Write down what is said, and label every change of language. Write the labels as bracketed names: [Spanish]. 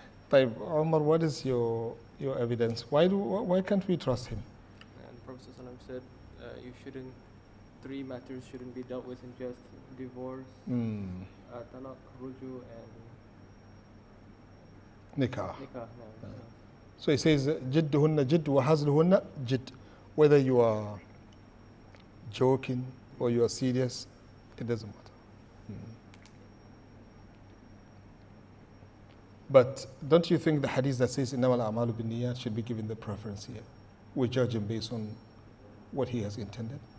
[English] طيب, Omar, what is your evidence? Why can't we trust him? and the Prophet ﷺ said, three matters shouldn't be dealt with in just divorce, talaq, ruju, and Nikah. nikah. No. So he says, [Arabic] جدهن جد وحزلهن جد. [English] Whether you are joking or you are serious, it doesn't matter. But don't you think the hadith that says [Arabic] إنما الأعمال بالنيات [English] should be given the preference here? We judge him based on what he has intended.